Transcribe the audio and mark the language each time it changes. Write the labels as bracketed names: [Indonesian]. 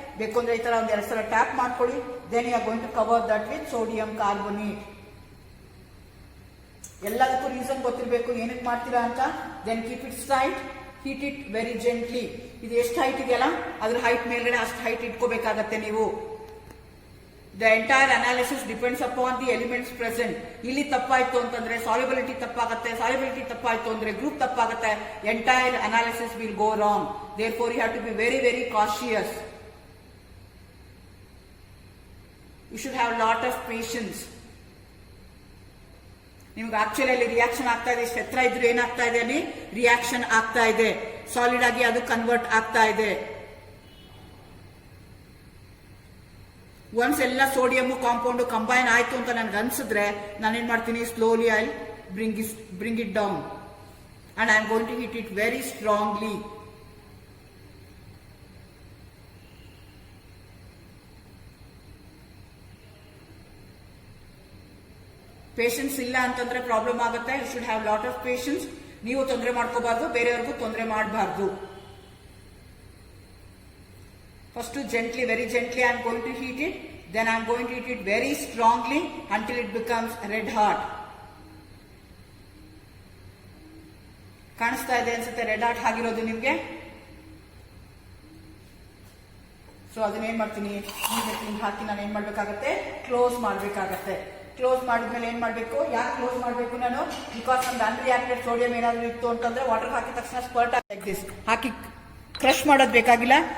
[Kannada] ಬೇಕು ಅಂದ್ರೆ ಈ ತರ ಒಂದ್ 2 ಸಲ ಟ್ಯಾಪ್ ಮಾಡ್ಕೊಳ್ಳಿ. [English] Then you are going to cover that with sodium carbonate. [Kannada] ಎಲ್ಲದಕ್ಕೂ ರೀಸನ್ ಗೊತ್ತಿರಬೇಕು ಏನಕ್ಕೆ ಮಾಡ್ತೀರಾ ಅಂತ. [English] Then keep it straight, heat it very gently. [Kannada] ಇದು ಎಷ್ಟು ಹೈಟ್ ಇದೆಯಲ್ಲ ಅದ್ರ ಹೈಟ್ ಮೇಲ್ಗಡೆ ಅಷ್ಟು ಹೈಟ್ ಇಟ್ಕೋಬೇಕಾಗತ್ತೆ ನೀವು. [English] The entire analysis depends upon the elements present. [Kannada] ಇಲ್ಲಿ ತಪ್ಪಾಯ್ತು ಅಂತಂದ್ರೆ solubility ತಪ್ಪಾಗುತ್ತೆ, solubility ತಪ್ಪಾಯ್ತು ಅಂದ್ರೆ group ತಪ್ಪಾಗುತ್ತೆ, [English] entire analysis will go wrong. Therefore you have to be very very cautious. You should have lot of patience. [Kannada] ನಿಮ್ಗೆ actually ಅಲ್ಲಿ reaction ಆಗ್ತಾ ಇದೆ, ಇಷ್ಟು ಎತ್ತರ ಇದ್ರೆ ಏನಾಗ್ತಾ ಇದೆ, ಅಲ್ಲಿ ರಿಯಾಕ್ಷನ್ ಆಗ್ತಾ ಇದೆ, ಸಾಲಿಡ್ ಆಗಿ ಅದು ಕನ್ವರ್ಟ್ ಆಗ್ತಾ ಇದೆ. ಒನ್ಸ್ ಎಲ್ಲ ಸೋಡಿಯಂ ಕಾಂಪೌಂಡ್ ಕಂಬೈನ್ ಆಯ್ತು ಅಂತ ನನ್ಗೆ ಅನ್ಸಿದ್ರೆ ನಾನೇನ್ ಮಾಡ್ತೀನಿ, [English] Slowly I bring it down and I am going to hit it very strongly. [Kannada] Patience ಇಲ್ಲ ಅಂತಂದ್ರೆ ಪ್ರಾಬ್ಲಮ್ ಆಗುತ್ತೆ. [English] You should have lot of patience. [Kannada] ನೀವು ತೊಂದರೆ ಮಾಡ್ಕೋಬಾರ್ದು, ಬೇರೆಯವ್ರಿಗೂ ತೊಂದರೆ ಮಾಡಬಾರ್ದು. [English] First gently, very gently I am going to heat it. Then I am going to heat it very strongly until it becomes red hot. [Kannada] ಕಾಣಿಸ್ತಾ ಇದೆ ಅನ್ಸುತ್ತೆ ರೆಡ್ ಹಾಟ್ ಆಗಿರೋದು ನಿಮ್ಗೆ. ಸೊ ಅದನ್ನ ಏನ್ ಮಾಡ್ತೀನಿ, ಹಾಕಿ ನಾನು ಏನ್ ಮಾಡ್ಬೇಕಾಗತ್ತೆ, ಕ್ಲೋಸ್ ಮಾಡ್ಬೇಕಾಗತ್ತೆ. ಕ್ಲೋಸ್ ಮಾಡಿದ್ಮೇಲೆ ಏನ್ ಮಾಡ್ಬೇಕು, ಯಾಕೆ ಕ್ಲೋಸ್ ಮಾಡ್ಬೇಕು ನಾನು, ಬಿಕಾಸ್ ನಮ್ದು ಅನ್ರಿಯಾಕ್ಟೆಡ್ ಸೋಡಿಯಂ ಏನಾದ್ರು ಇತ್ತು ಅಂತಂದ್ರೆ ವಾಟರ್ ಹಾಕಿದ ತಕ್ಷಣ [English] spurt like this [Kannada] hockey crush ಮಾಡೋದು ಬೇಕಾಗಿಲ್ಲ.